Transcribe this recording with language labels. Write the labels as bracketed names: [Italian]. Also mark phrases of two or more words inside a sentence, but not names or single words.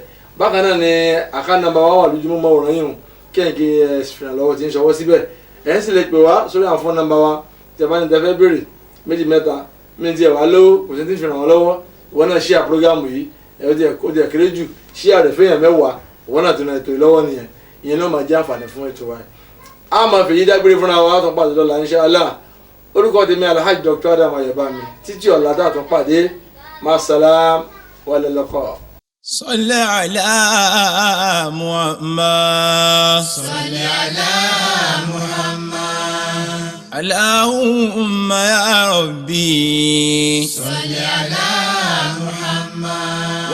[Yoruba] bákan náà ni àkáǹtì nàmbà wa wà lójúmọ́ mọ́ òràn yìí kẹ́hìnkì ẹ̀sìfìràn lọ́wọ́ tí ń ṣọwọ́ síbẹ̀ ẹ̀ ń sì lè pè wá sórí àwọn fóònù nàmbà wa tí ẹ bá ní tẹ́fẹ́ béèrè méjì mẹ́ta mí ti ẹ̀ wá lówó kò sí ti fi ràn wọ́n lọ́wọ́ ìwọ náà ṣíà prógámù yìí ó ti ẹ̀ kéré jù ṣíà rẹ̀ fẹ́yàn mẹ́wàá ìwọ náà tó na ètò ìlọ́wọ́ nìyẹn ìyẹn náà máa jẹ́ àǹfààní fún ètò wa. a máa fèyí dágbére fúnra wa tó pàdé lọ́la [Arabic] إن شاء الله [Yoruba] orúkọ tèmi Alhaji Dr. Adam Ayobami títí ọ̀la tá a tún pàdé [Arabic] مع السلامة واللقاء. صل على محمد صل على محمد اللهم يا ربي صل على محمد